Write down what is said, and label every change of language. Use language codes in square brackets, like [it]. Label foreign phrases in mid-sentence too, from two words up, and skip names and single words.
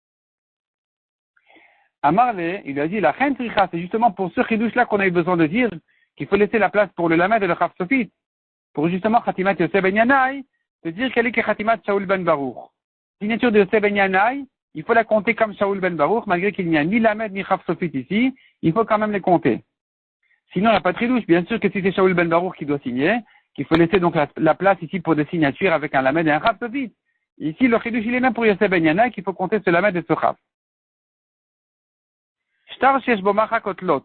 [fr] Amarle, il lui a dit, la Chen Tricha, c'est justement pour ce chidouche-là qu'on a eu besoin de dire qu'il faut laisser la place pour le lamed et le [he] כף סופית, [fr] pour justement Khatimat Yosef Ben Yanai, de dire qu'elle est que Khatimat Shaul Ben Baruch. Signature de Yosef Ben Yanai, il faut la compter comme Shaul Ben Baruch, malgré qu'il n'y a ni lamed ni [he] כף סופית [fr] ici, il faut quand même les compter. Sinon, il n'y a pas de tridouche. Bien sûr que si c'est Shaul Ben Baruch qui doit signer, qu'il faut laisser donc la place ici pour des signatures avec un lamed et un [he] כף סופית. [fr] Ici, le tridouche, il est même pour Yosef Ben Yanai qu'il faut compter ce lamed et ce chaf. [he] שטר שיש בו מחקות לו.